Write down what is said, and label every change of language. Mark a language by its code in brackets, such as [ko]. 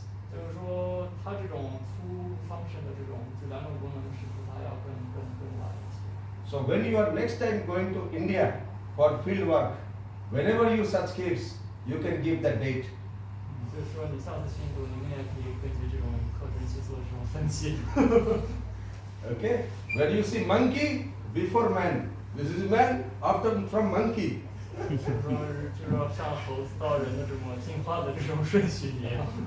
[zh] 就是说，它这种 [en] two function [zh] 的这种就两种功能的视图，它要更晚一些。 [en] So when you are next time going to India for field work, whenever you such case, you can give the date. [zh] 就是说，你下次去印度，你们也可以根据这种课程去做这种分析。 [en] Okay, when you see monkey before man, this is man after from monkey. [zh] 就是说像猴子到人的这么进化的这种顺序一样。